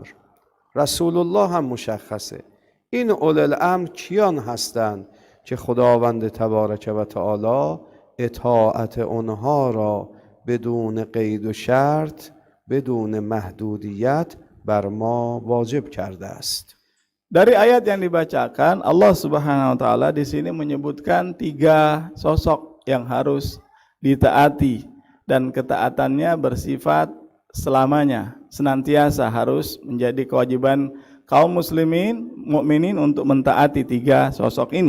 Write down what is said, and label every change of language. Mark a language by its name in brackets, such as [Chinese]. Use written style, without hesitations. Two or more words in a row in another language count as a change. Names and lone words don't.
[Persian] رسول الله هم مشخصه. این اولی الامر کیان هستند که خداوند [Arabic] تبارک و تعالی [Persian] اطاعت اونها را بدون قید و شرط، بدون محدودیت بر ما واجب کرده است. [Indonesian] Dari ayat yang dibacakan, [Arabic] الله سبحانه و تعالى [Indonesian] di sini menyebutkan 3 sosok yang harus ditaati dan ketaatannya bersifat selamanya, senantiasa harus menjadi kewajiban kaum muslimin, mukminin untuk mentaati 3 sosok ini.